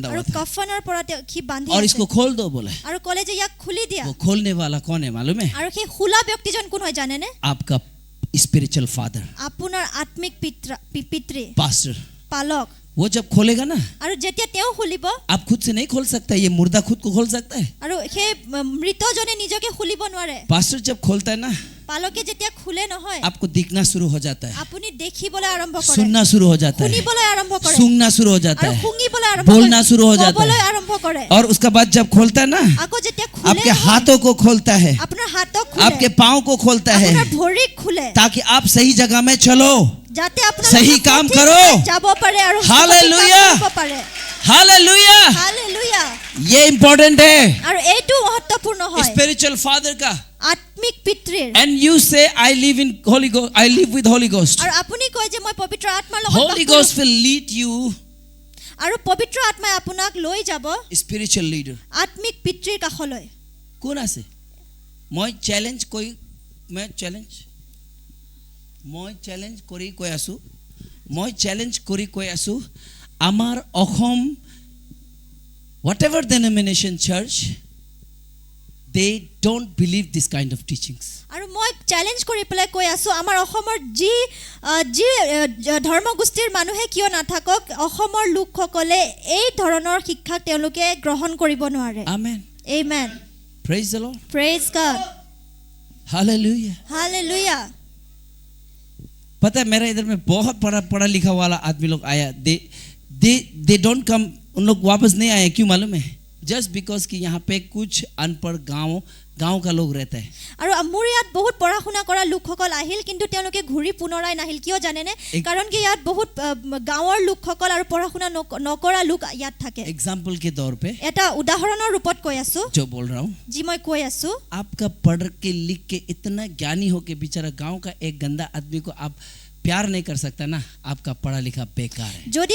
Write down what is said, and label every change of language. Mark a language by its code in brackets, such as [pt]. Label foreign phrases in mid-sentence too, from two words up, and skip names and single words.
[as] আৰু [hi] हुआ था [as] কফনৰ পৰা সি বান্ধি [hi] और [as] আছিল [hi] इसको खोल दो बोले। [as] আৰু ক'লে যে ইয়াক খুলি দিয়া [hi] वो खोलने वाला कौन है मालूम है? [as] আৰু সেই খোলা ব্যক্তিজন কোন হয় জানেনে [en] आपका spiritual father, [as] আপোনাৰ আত্মিক পিতৃ [hi] पास्टर। [as] পালক [hi] वो जब खोलेगा ना, [as] আৰু যেতিয়া তেওঁ খুলিব [hi] आप खुद से नहीं खोल सकता, ये मुर्दा खुद को खोल सकता है। [as] আৰু সেই মৃতজনে নিজকে খুলিব নোৱাৰে [hi] पास्टर जब खोलता है ना, [as] পালকে যেতিয়া খুলে নহয় [hi] आपको दिखना शुरू हो जाता है, [as] আপুনি দেখিবলৈ আৰম্ভ কৰে [hi] सुनना शुरू हो जाता है, [as] শুনিবলৈ আৰম্ভ কৰে [hi] सूंघना शुरू हो जाता [as] আৰু [hi] है, [as] শুঙিবলৈ আৰম্ভ [hi] बोलना शुरू हो जाता [as] ক'বলৈ [hi] है। [as] আৰম্ভ কৰে [hi] और उसका बाद जब खोलता है ना, [as] আকৌ যেতিয়া খুলে [hi] आपके [as] নহয়, [hi] हाथों को खोलता है, [as] আপোনাৰ হাতক খুলে [hi] आपके पाँव को खोलता है, [as] আপোনাৰ ভৰিক খুলে [hi] ताकि आप सही जगह में चलो। [as] যাতে আপোনাৰ [hi] सही काम करो। [as] যাব পাৰে আৰু [hi] Hallelujah! [as] সঠিক কাম কৰিব পাৰে [hi] हालेलुया, [as] হালেলুয়া [hi] ये इम्पोर्टेंट है [as] আৰু এইটো মহত্বপূৰ্ণ হয় [en] spiritual father का। [as] আত্মিক পিতৃৰ [en] And you say I live in Holy Ghost, I live with Holy Ghost. [as] আৰু আপুনি কয় যে মই পবিত্ৰ আত্মাৰ লগত [en] Holy [as] বাস [en] Ghost [as] কৰোঁ। [en] will lead you, [as] আৰু পবিত্ৰ আত্মাই আপোনাক লৈ যাব [en] spiritual leader. [as] আত্মিক পিতৃৰ কাষলৈ কোন আছে? মই চ্যালেঞ্জ কৰি কৈ আছো আমাৰ অসম [en] whatever denomination church, they don't believe this kind of teachings. [as] আৰু মই চ্যালেঞ্জ কৰি পেলাই কৈ আছো আমাৰ অসমৰ যি ধৰ্মগোষ্ঠীৰ মানুহে কিয় নাথাকক অসমৰ লোকসকলে এই ধৰণৰ শিক্ষা তেওঁলোকে গ্ৰহণ কৰিব নোৱাৰে [en] Amen. [as] আমেন [en] Praise the Lord. Praise God Hallelujah. [hi] हालेलुया पता है मेरा इधर में बहुत पढ़ा लिखा वाला आदमी लोग आया, [en] they don't come, [hi] उन लोग वापस नहीं आए। क्यों मालूम है? [en] just because [hi] कि यहाँ पे कुछ अनपढ़ गांव का लोग रहता है। [as] আৰু মোৰ ইয়াত বহুত পঢ়া শুনা কৰা লোকসকল আহিল কিন্তু তেওঁলোকে ঘূৰি পুনৰাই নাহিল কিয় জানেনে কাৰণ কি ইয়াত বহুত গাঁৱৰ লোকসকল আৰু পঢ়া শুনা নকৰা লোক ইয়াত থাকে [hi] एग्जाम्पल के तौर पे [as] এটা উদাহৰণৰ ৰূপত কৈ আছো [hi] जो बोल रहा हूँ, [as] যি মই কৈ আছো [hi] आपका पढ़ के लिख के इतना ज्ञानी हो के बेचारा गांव का एक गंदा आदमी को आप प्यार नहीं कर सकता ना, आपका पढ़ा लिखा बेकार है।